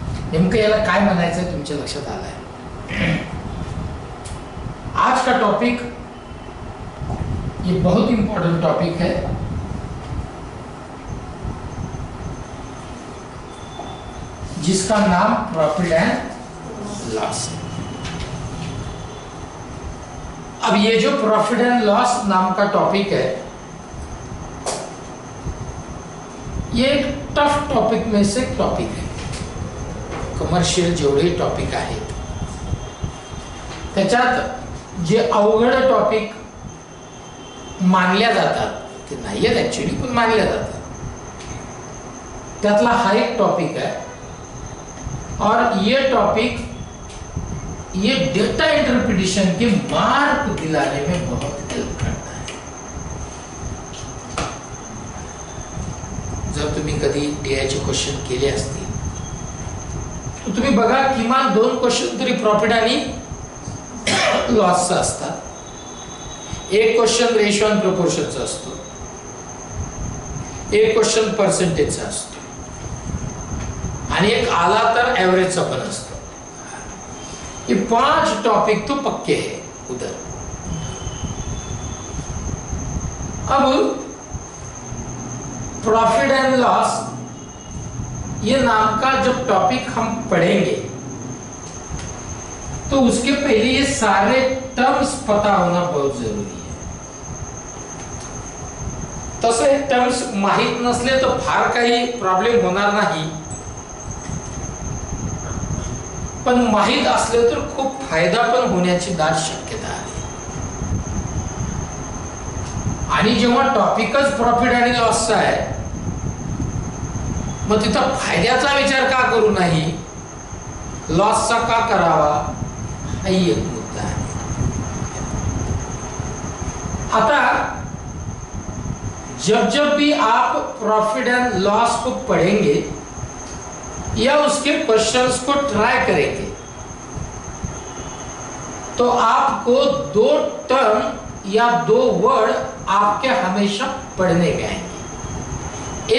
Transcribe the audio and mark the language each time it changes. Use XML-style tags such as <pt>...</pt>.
<mr>नेमकं याला काय म्हणायचं तुमच्या लक्षात आलंय।</mr> <hi>आज का टॉपिक ये बहुत इंपॉर्टेंट टॉपिक है, जिसका नाम प्रॉफिट एंड लॉस है। अब ये जो प्रॉफिट एंड लॉस नाम का टॉपिक है, ये एक टफ टॉपिक में से टॉपिक है।</hi> <mr>कमर्शियल जेवढे टॉपिक आहेत त्याच्यात जे अवघड टॉपिक मानल्या जातात ते नाही आहेत ऍक्च्युअली, पण मानल्या जातात, त्यातला हा एक टॉपिक है।</mr> <hi>और ये टॉपिक ये डेटा इंटरप्रिटेशन के मार्क दिलाने में बहुत हेल्प करता है।</hi> <mr>जर तुम्ही कधी डीआयचे क्वेश्चन केले असतील तर तुम्ही बघा किमान 2 क्वेश्चन तरी प्रॉफिट आणि लॉसचा असतात। एक क्वेश्चन रेशो आणि प्रपोर्शनचा असतो, एक क्वेश्चन पर्सेंटेजचा असतो, आणि एक आला तर एवरेजचा पण असतो।</mr> <hi>ये 5 टॉपिक तो पक्के हैं उधर। अब प्रॉफिट एंड लॉस ये नाम का जब टॉपिक हम पढ़ेंगे तो उसके पहले ये सारे टर्म्स पता होना बहुत जरूरी है।</hi> <mr>तसे टर्म्स माहित नसले तर फार काही प्रॉब्लेम होणार नाही, पण माहित असले तर खूप फायदा पण होण्याची दाट शक्यता आहे। आणि जेव्हा टॉपिकच प्रॉफिट आणि लॉसचा आहे, मग तिथं फायद्याचा विचार का करू नाही, लॉसचा का करावा, हाही एक मुद्दा आहे।</mr> <hi>आता जब जब भी आप प्रॉफिट एंड लॉस को पढ़ेंगे या उसके क्वेश्चंस को ट्राई करेंगे तो आपको 2 टर्म या 2 वर्ड आपके हमेशा पढ़ने में आएंगे।</hi>